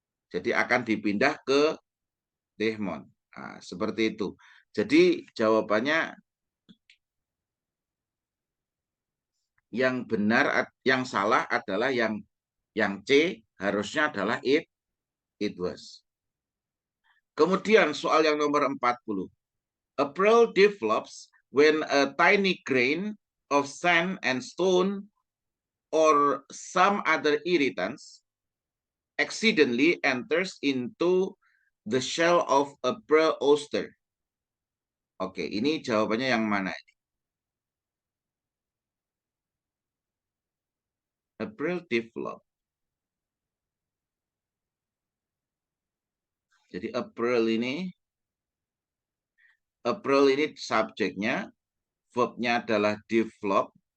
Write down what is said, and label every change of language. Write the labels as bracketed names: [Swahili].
[Indonesian] Jadi akan dipindah ke Desmond. Nah, seperti itu. Jadi jawabannya yang benar, yang salah adalah yang C, harusnya adalah it was. Kemudian soal yang nomor 40. [English] A pearl develops when a tiny grain of sand and stone or some other irritants accidentally enters into the shell of a pearl oyster. [Indonesian] Oke, ini jawabannya yang mana? [English] A pearl develop. [Indonesian] Jadi April ini subjeknya, verbnya adalah develop.